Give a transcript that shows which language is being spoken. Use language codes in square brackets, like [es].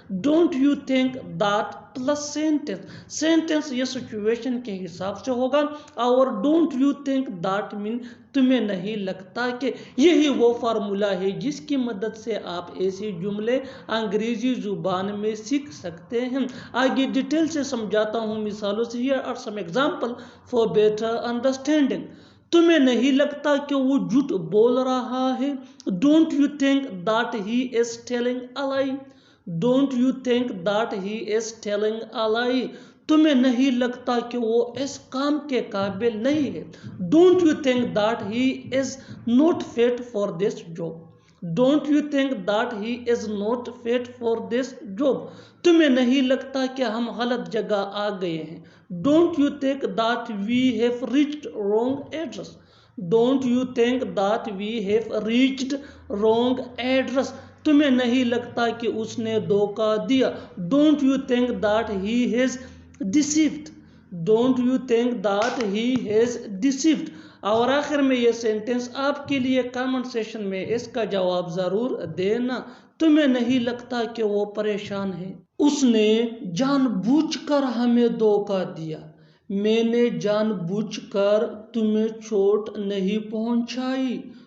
[en] Don't you think that plus sentence. Sentence [ur] یہ situation کے حساب سے ہوگا اور [en] don't you think that man [ur] تمہیں نہیں لگتا کہ. یہی وہ فارمولا ہے جس کی مدد سے آپ ایسے جملے انگریزی زبان میں سیکھ سکتے ہیں. آگے ڈیٹیل سے سمجھاتا ہوں مثالوں سے. [en] Here are some examples for better understanding. [ur] تمہیں نہیں لگتا کہ وہ جھوٹ بول رہا ہے؟ [en] Don't you think that he is telling a lie? Don't you think that he is telling a lie? [ur] تمہیں نہیں لگتا کہ وہ اس کام کے قابل نہیں ہے؟ [en] Don't you think that he is not fit for this job? Don't you think that he is not fit for this job? [ur] تمہیں نہیں لگتا کہ ہم غلط جگہ آ گئے ہیں؟ [en] Don't you think that we have reached wrong address? Don't you think that we have reached wrong address? [ur] تمہیں نہیں لگتا کہ اس نے دھوکہ دیا. [en] Don't you think that he has deceived? Don't you think that he has deceived? [ur] اور آخر میں یہ سینٹنس آپ کے لیے کامنٹ سیشن میں اس کا جواب ضرور دینا. تمہیں نہیں لگتا کہ وہ پریشان ہے؟ اس نے جان بوجھ کر ہمیں دھوکہ دیا. میں نے جان بوجھ کر تمہیں چوٹ نہیں پہنچائی.